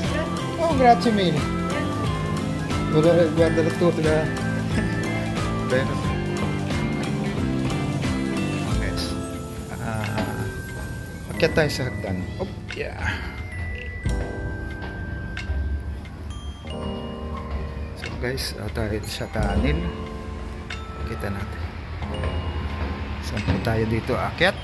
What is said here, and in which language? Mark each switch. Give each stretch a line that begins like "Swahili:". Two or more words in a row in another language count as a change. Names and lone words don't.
Italian: Oh, grazie mille. Guarda la tutto da. Bene.
Filipino: Guys. Akyat tayo sa hagdan.
English: Oh, yeah.
Filipino: So guys, tayo sa tunnel. Kita natin. Saan po tayo dito akyat?